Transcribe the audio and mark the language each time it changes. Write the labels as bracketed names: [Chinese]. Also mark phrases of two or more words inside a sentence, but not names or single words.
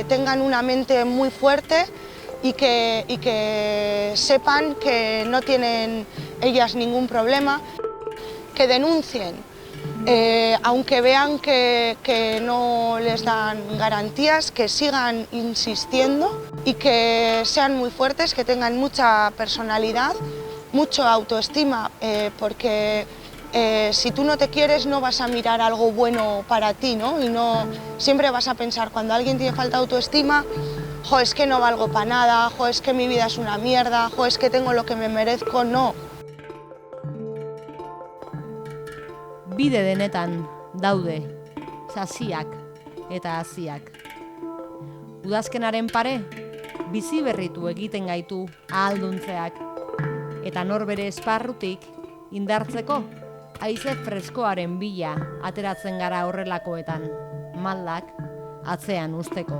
[Spanish] tengan una mente muy fuerte y que sepan que no tienen ellas ningún problema, que denuncien, aunque vean que no les dan garantías, que sigan insistiendo y que sean muy fuertes, que tengan mucha personalidad, mucha autoestima, porque si tú no te quieres no vas a mirar algo bueno para ti, ¿no? Y siempre vas a pensar, cuando alguien tiene falta de autoestima, jo, es que no valgo para nada, jo, es que mi vida es una mierda, jo, es que tengo lo que me merezco, no. [Basque] Bide denetan daude, sasiak eta haziak. Udazkenaren pare, bizi berritu egiten gaitu ahalduntzeak, eta norbere esparrutik indartzeko haize freskoaren bila ateratzen gara horrelakoetan, maldak atzean usteko.